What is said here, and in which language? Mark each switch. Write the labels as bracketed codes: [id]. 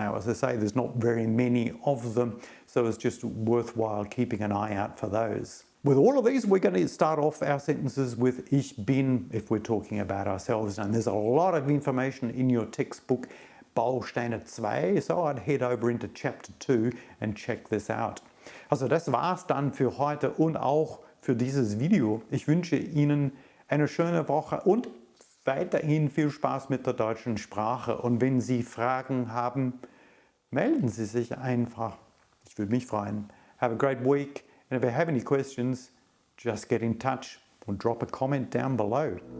[en] Now, as I say, there's not very many of them, so it's just worthwhile keeping an eye out for those. With all of these, we're going to start off our sentences with ich bin if we're talking about ourselves. And there's a lot of information in your textbook, Bausteine zwei, so I'd head over into chapter 2 and check this out. [de] Also das war's dann für heute und auch für dieses Video. Ich wünsche Ihnen eine schöne Woche und weiterhin viel Spaß mit der deutschen Sprache. Und wenn Sie Fragen haben, melden Sie sich einfach. Ich würde mich freuen. Have a great week. [en] And if you have any questions, just get in touch or drop a comment down below.